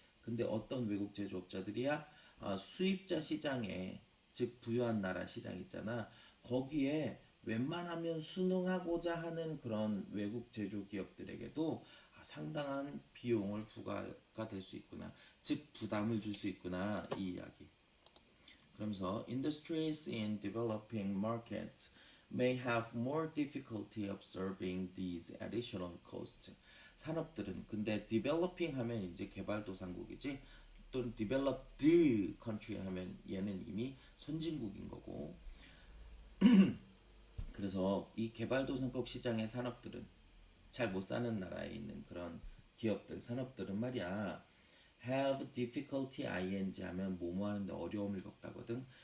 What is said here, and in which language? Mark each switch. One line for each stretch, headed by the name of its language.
Korean: 근데 어떤 외국 제조업자들이야? 수입자 시장에 즉 부유한 나라 시장 있잖아. 거기에 웬만하면 순응하고자 하는 그런 외국 제조 기업들에게도 상당한 비용을 부과가 될 수 있구나. 즉 부담을 줄 수 있구나 이 이야기.
English: 그러면서 industries in developing markets may have more difficulty absorbing these additional costs.
Korean: 산업들은 근데 developing 하면 이제 개발도상국이지 또는 developed country 하면 얘는 이미 선진국인 거고 그래서 이 개발도상국 시장의 산업들은 잘 못 사는 나라에 있는 그런 기업들 산업들은 말이야 have difficulty ing 하면 뭐뭐 하는데 어려움을 겪다거든.